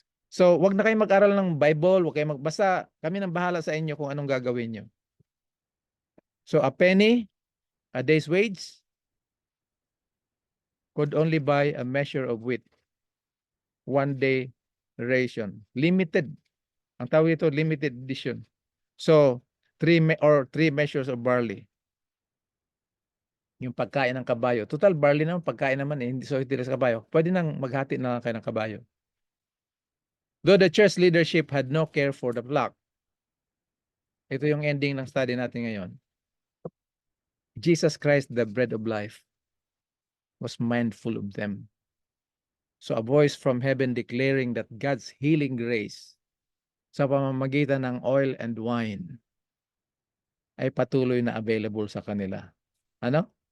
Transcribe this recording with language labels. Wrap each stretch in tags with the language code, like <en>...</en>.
<tl>So, wag na kayo mag-aral ng Bible, wag kayo magbasa. Kami nang bahala sa inyo kung anong gagawin nyo.</tl> <en>So, a penny, a day's wage, could only buy a measure of wheat. 1 day ration. Limited.</en> <tl>Ang tawag ito,</tl> <en>limited edition. So, 3 measures of barley.</en> <tl>Yung pagkain ng kabayo. Total, barley naman, pagkain naman hindi so itilas sa kabayo. Pwede nang maghati na kayo ng kabayo.</tl> <en>Though the church leadership had no care for the flock.</en> <tl>Ito yung ending ng study natin ngayon.</tl> <en>Jesus Christ, the bread of life, was mindful of them. So a voice from heaven declaring that God's healing grace</en> <tl>sa pamamagitan ng</tl> <en>oil and wine</en> <tl>ay patuloy na</tl> <en>available</en> <tl>sa kanila. Ano?</tl>